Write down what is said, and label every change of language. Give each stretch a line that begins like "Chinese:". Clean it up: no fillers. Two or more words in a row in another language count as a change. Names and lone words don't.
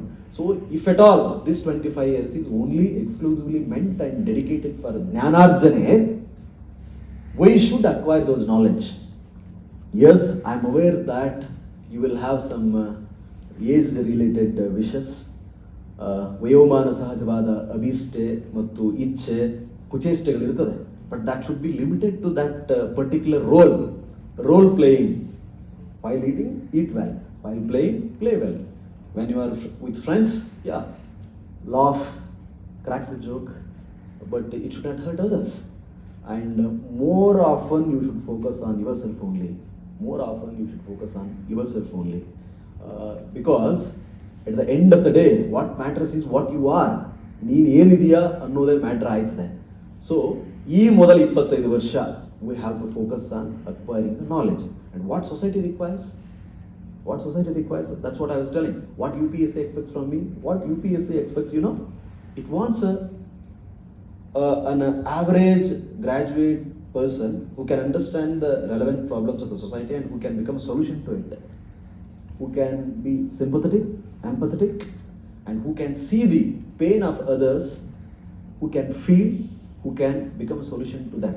English: So if at all this 25 years is only exclusively meant and dedicated for jnanarjane, we should acquire those knowledge. Yes, I am aware that you will have some age related wishes.
Kannada: ವಯೋಮಾನ ಸಹಜವಾದ ಅಭಿಷ್ಟೆ ಮತ್ತು ಇಚ್ಛೆ ಕುಚೇಷ್ಟೆಗಳಿರ್ತದೆ,
English: But that should be limited to that particular role playing. While eating, eat well. While playing, play well. when you are with friends, laugh, crack the joke, but it should not hurt others. And more often you should focus on yourself only. Because at the end of the day, what matters is what you are.
Kannada: ನೀನು ಏನಿದೆಯಾ ಅನ್ನೋದೇ ಮ್ಯಾಟ್ರ್ ಆಯ್ತದೆ. ಸೊ ಈ ಮೊದಲ 25 ವರ್ಷ
English: we have to focus on acquiring the knowledge. And what society requires, that's what I was telling. What UPSC expects from me, what UPSC expects, it wants an average graduate person who can understand the relevant problems of the society and who can become a solution to it, who can be sympathetic, empathetic, and who can see the pain of others, who can feel, who can become a solution to them.